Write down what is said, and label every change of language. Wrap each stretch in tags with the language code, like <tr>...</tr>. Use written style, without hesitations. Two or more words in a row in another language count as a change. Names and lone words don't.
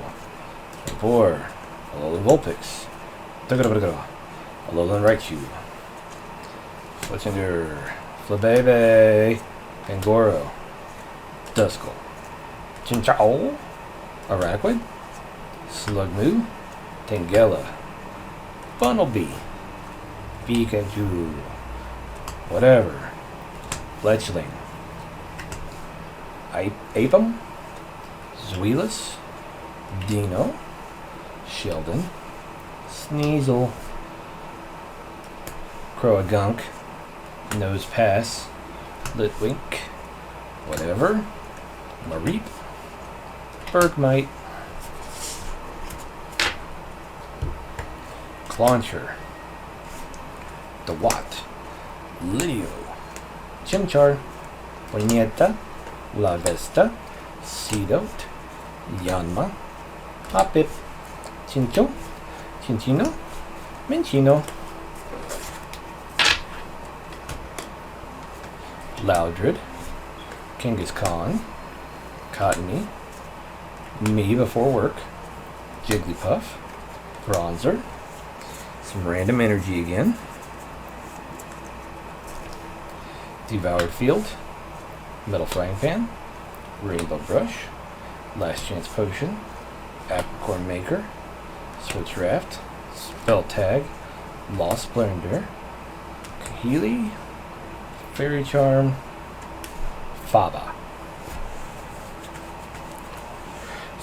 <en>Vapor, Alolan Vulpix, Togedemago, Alolan Raichu, Fletchinder, Flabebe, Pangoro, Duskull, Chinchou, Araquid, Slugmoo, Tangela, Bunnelby, Pikachu, whatever, Fletchling, Apom, Zweilous, Dino, Sheldon, Sneasel, Croagunk, Nose Pass, Litwink, whatever, Mareep, Bergmite, Clauncher, DeWatt, Lidio, Chimchar, Ponyta, La Vesta, Seedot, Yanma, Hoppip, Chincho, Chinchino, Minchino, Loudred, Kangaskhan, Cottony, Me Before Work, Jigglypuff, Bronzer, some random energy again, Devoured Field, Metal Frying Pan, Rainbow Brush, Last Chance Potion, Apricorn Maker, Switch Raft, Spell Tag, Lost Splendor, Kahili, Fairy Charm, Faba.</en>